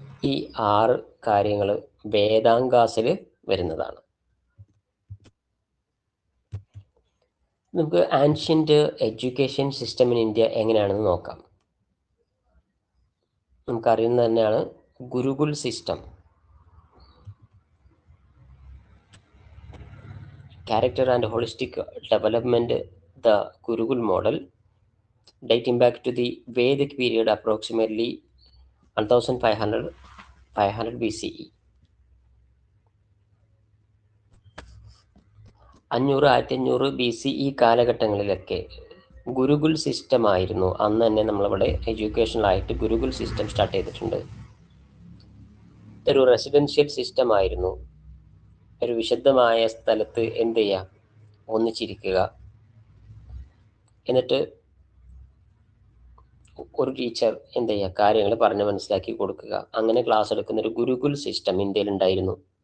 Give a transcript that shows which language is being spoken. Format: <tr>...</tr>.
<ml>ഈ 6 കാര്യങ്ങൾ വേദാംഗാസിൽ വരുന്നതാണ്. നമുക്ക്</ml> <en>ancient education system in India</en> <ml>എങ്ങനെയാണെന്ന് നോക്കാം. നമുക്കറിയുന്നത് തന്നെയാണ് Gurukul system.</ml> <en>Character and holistic development, the Gurukul model, dating back to the Vedic period, approximately 1500 BCE.</en> <ml>500-1500 BCE കാലഘട്ടങ്ങളിലൊക്കെ Gurukul system ആയിരുന്നു. അന്ന് തന്നെ നമ്മളിവിടെ എഡ്യൂക്കേഷണലായിട്ട് ഗുരുകുൽ സിസ്റ്റം സ്റ്റാർട്ട് ചെയ്തിട്ടുണ്ട്. ഒരു റെസിഡൻഷ്യൽ സിസ്റ്റം ആയിരുന്നു. ഒരു വിശുദ്ധമായ സ്ഥലത്ത് എന്ത് ചെയ്യുക, ഒന്നിച്ചിരിക്കുക, എന്നിട്ട് ഒരു ടീച്ചർ എന്ത് ചെയ്യുക, കാര്യങ്ങൾ പറഞ്ഞ് മനസ്സിലാക്കി കൊടുക്കുക, അങ്ങനെ ക്ലാസ് എടുക്കുന്ന ഒരു ഗുരുകുൽ സിസ്റ്റം ഇന്ത്യയിൽ ഉണ്ടായിരുന്നു.</ml>